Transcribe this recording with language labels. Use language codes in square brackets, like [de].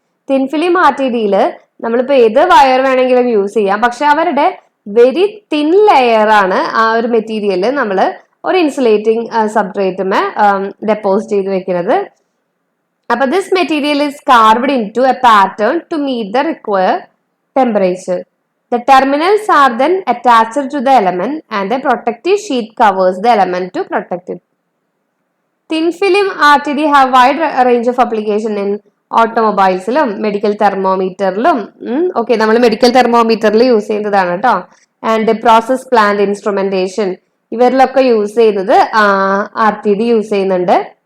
[ml] Thin film RTDയിൽ നമ്മളിപ്പോ ഏത് wire വേണമെങ്കിലും യൂസ് ചെയ്യാം, പക്ഷെ അവരുടെ വെരി തിൻ ലെയർ ആണ് ആ ഒരു മെറ്റീരിയൽ നമ്മൾ ഒരു ഇൻസുലേറ്റിംഗ് സബ്സ്ട്രേറ്റുമേ ഡെപ്പോസിറ്റ് ചെയ്ത് വെക്കുന്നത്. [en] അപ്പൊ this material is carved into a pattern to meet the required temperature. The terminals are then attached to the element and a protective sheet covers the element to protect it. Thin film RTD have wide range of application in [ml] ഓട്ടോമൊബൈൽസിലും medical തെർമോമീറ്ററിലും okay നമ്മൾ medical തെർമോമീറ്ററിൽ use ചെയ്യുന്നതാണ് കേട്ടോ. And process plant instrumentation ഇവരിലൊക്കെ use ചെയ്യുന്നത് RTD use ചെയ്യുന്നുണ്ട്.